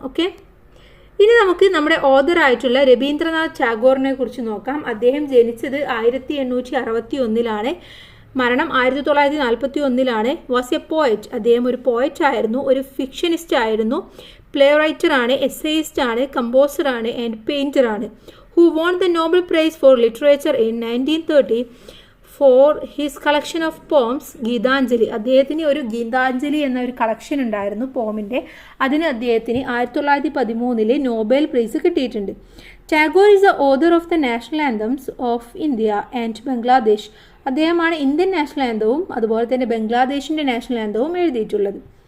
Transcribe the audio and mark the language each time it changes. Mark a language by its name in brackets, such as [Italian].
[Malayalam] Okay, ഇനി നമുക്ക് നമ്മുടെ ഓഥറായിട്ടുള്ള രവീന്ദ്രനാഥ് ടാഗോറിനെ കുറിച്ച് നോക്കാം. അദ്ദേഹം ജനിച്ചത് 1861 മരണം 1941. [English] was a poet, [Malayalam] അദ്ദേഹം ഒരു പോയറ്റ് ആയിരുന്നു, ഒരു ഫിക്ഷനിസ്റ്റ് ആയിരുന്നു, പ്ലേ റൈറ്റർ ആണ്, എസ്സേയിസ്റ്റ് ആണ്, കമ്പോസർ ആണ് ആൻഡ് പെയിൻറ്റർ ആണ്. [English] who won the Nobel Prize for Literature in 1930 for his collection of poems Gitanjali. [Malayalam] അദ്ദേഹത്തിന് ഒരു ഗീതാഞ്ജലി എന്ന ഒരു കളക്ഷൻ ഉണ്ടായിരുന്നു പോമിൻ്റെ. അതിന് അദ്ദേഹത്തിന് 1913 നോബൽ പ്രൈസ് കിട്ടിയിട്ടുണ്ട്. [English] Tagore is the author of the national anthems of India and Bangladesh. [Malayalam] അദ്ദേഹമാണ് ഇന്ത്യൻ നാഷണൽ ആന്തവും അതുപോലെ തന്നെ ബംഗ്ലാദേശിൻ്റെ നാഷണൽ ആന്തവും എഴുതിയിട്ടുള്ളത്.